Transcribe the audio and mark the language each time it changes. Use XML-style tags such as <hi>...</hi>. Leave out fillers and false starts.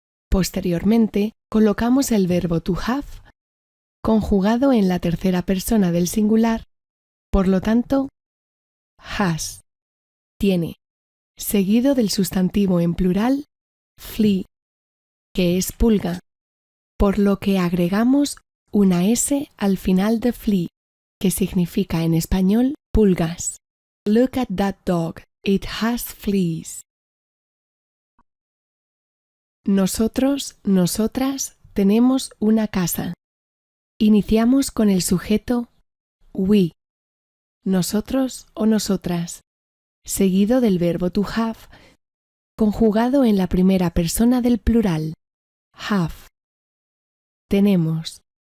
<es>Posteriormente, colocamos el verbo to have, conjugado en la tercera persona del singular, por lo tanto, has, tiene, seguido del sustantivo en plural, flea, que es pulga, por lo que agregamos una S al final de flea, que significa en español pulgas.</es> <en>Look at that dog, it has fleas.</en> <es>Nosotros, nosotras, tenemos una casa. Iniciamos con el sujeto we, nosotros o nosotras, seguido del verbo to have, conjugado en la primera persona del plural, have. Tenemos.</es>